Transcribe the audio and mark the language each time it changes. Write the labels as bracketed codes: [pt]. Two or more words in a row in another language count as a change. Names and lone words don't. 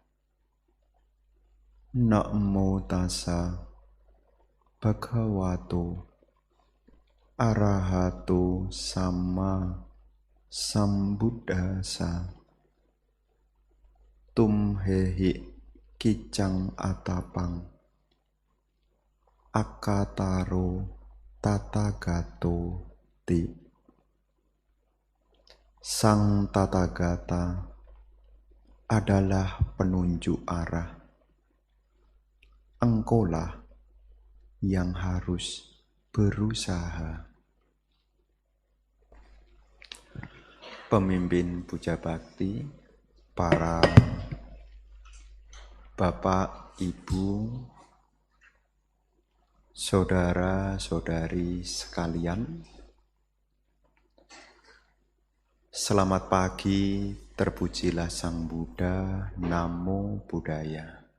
[pi] Namo tassa bhagavato arahato sama sambuddhassa. Tum hehi kicang atapang akataro tatagato ti. [id] Sang Tathagata adalah penunjuk arah. Engkaulah yang harus berusaha. Pemimpin puja bakti, para bapak, ibu, saudara-saudari sekalian, selamat pagi, terpujilah Sang Buddha, [pi] Namo Buddhaya.